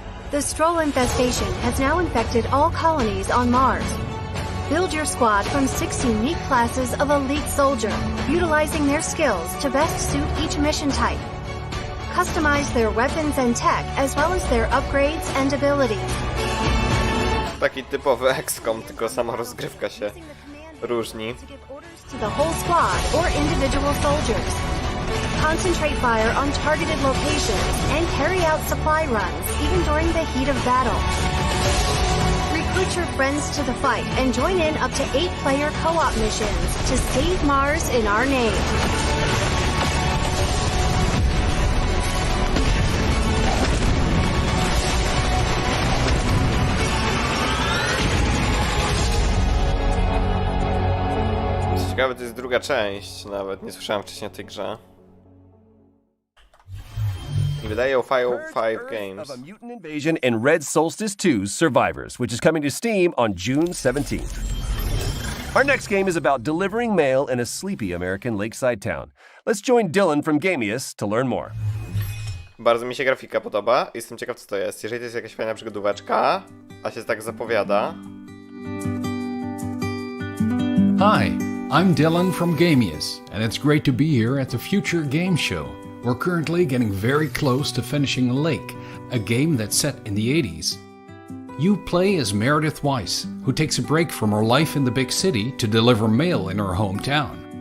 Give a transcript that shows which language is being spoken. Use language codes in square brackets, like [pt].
[en] The Stroll infestation has now infected all colonies on Mars. Build your squad from 6 unique classes of elite soldier, utilizing their skills to best suit each mission type. Customize their weapons and tech, as well as their upgrades and abilities. [pl] Taki typowy XCOM, tylko sama rozgrywka się różni. [en] To the whole squad or individual soldiers. Concentrate fire on targeted locations and carry out supply runs even during the heat of battle. Recruit your friends to the fight and join in up to 8-player co-op missions to save Mars in our name. [pl] Ciekawe, to jest druga część, nawet nie słyszałem wcześniej o tej grze. I wydaje o Five Games. [en] Of a mutant invasion in Red Solstice 2's Survivors, which is coming to Steam on June 17th. Our next game is about delivering mail in a sleepy American lakeside town. Let's join Dylan from Gamius to learn more. [pl] Bardzo mi się grafika podoba. Jestem ciekaw, co to jest. Jeżeli to jest jakaś fajna przygodóweczka, a się tak zapowiada. [en] Hi, I'm Dylan from Gamius, and it's great to be here at the Future Game Show. We're currently getting very close to finishing Lake, a game that's set in the 80s. You play as Meredith Weiss, who takes a break from her life in the big city to deliver mail in her hometown.